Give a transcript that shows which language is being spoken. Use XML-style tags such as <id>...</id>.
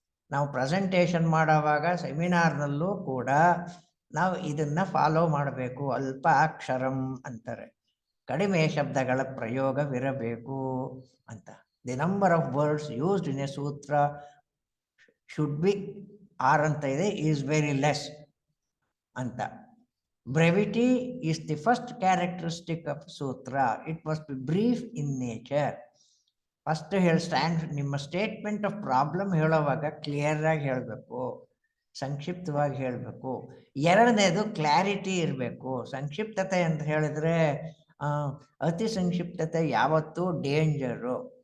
<kn>ನಾವು ಪ್ರೆಸೆಂಟೇಷನ್ ಮಾಡುವಾಗ ಸೆಮಿನಾರ್ನಲ್ಲೂ ಕೂಡ ನಾವು ಇದನ್ನ ಫಾಲೋ ಮಾಡಬೇಕು. ಅಲ್ಪ ಅಕ್ಷರಂ ಅಂತಾರೆ, ಕಡಿಮೆ ಶಬ್ದಗಳ ಪ್ರಯೋಗವಿರಬೇಕು ಅಂತ.</kn> <en>the number of words used in a sutra should be 6</en> <kn>ಅಂತ ಇದೆ,</kn> <en>Is very less ಅಂತ. Brevity is the first characteristic of sutra. It must be brief in nature.</en> <kn>First ನಿಮ್ಮ ಸ್ಟೇಟ್ಮೆಂಟ್ ಆಫ್ ಪ್ರಾಬ್ಲಮ್ ಹೇಳೋವಾಗ ಕ್ಲಿಯರ್ ಆಗಿ ಹೇಳಬೇಕು, ಸಂಕ್ಷಿಪ್ತವಾಗಿ ಹೇಳಬೇಕು. ಎರಡನೇದು ಕ್ಲಾರಿಟಿ ಇರಬೇಕು. ಸಂಕ್ಷಿಪ್ತತೆ ಅಂತ ಹೇಳಿದ್ರೆ ಅತಿ ಸಂಕ್ಷಿಪ್ತತೆ ಯಾವತ್ತೂ ಡೇಂಜರು.</kn>